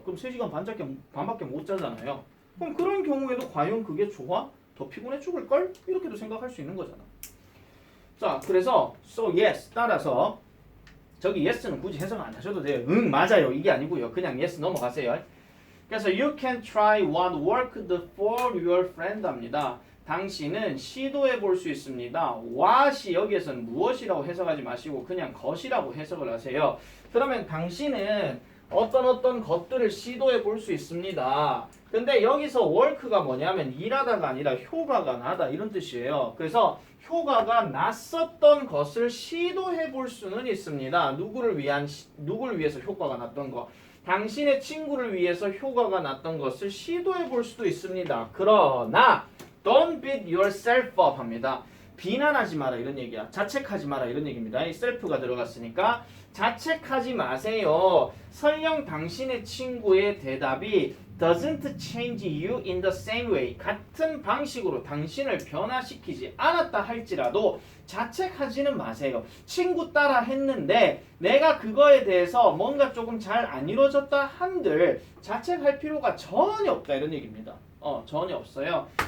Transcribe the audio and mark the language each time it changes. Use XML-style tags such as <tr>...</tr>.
<ko>그럼 3시간 반밖에 못 자잖아요. 그럼 그런 경우에도 과연 그게 좋아? 더 피곤해 죽을걸? 이렇게도 생각할 수 있는 거잖아. 자, 그래서</ko> <en>so yes</en> <ko>따라서 저기 yes는 굳이 해석 안 하셔도 돼요. 응, 맞아요. 이게 아니고요. 그냥 yes 넘어가세요. 그래서</ko> <en>you can try what worked for your friend</en> <ko>합니다. 당신은 시도해 볼 수 있습니다. what이 여기에서는 무엇이라고 해석하지 마시고 그냥 것이라고 해석을 하세요. 그러면 당신은 어떤 것들을 시도해 볼 수 있습니다. 근데 여기서 work가 뭐냐면 일하다가 아니라 효과가 나다 이런 뜻이에요. 그래서 효과가 났었던 것을 시도해 볼 수는 있습니다. 누구를 위해서 효과가 났던 거. 당신의 친구를 위해서 효과가 났던 것을 시도해 볼 수도 있습니다. 그러나</ko> <en>don't beat yourself up</en> <ko>합니다. 비난하지 마라 이런 얘기야. 자책하지 마라 이런 얘기입니다. 이 self가 들어갔으니까 자책하지 마세요. 설령 당신의 친구의 대답이</ko> <en>doesn't change you in the same way.</en> <ko>같은 방식으로 당신을 변화시키지 않았다 할지라도 자책하지는 마세요. 친구 따라 했는데 내가 그거에 대해서 뭔가 조금 잘 안 이루어졌다 한들 자책할 필요가 전혀 없다 이런 얘기입니다. 전혀 없어요.</ko>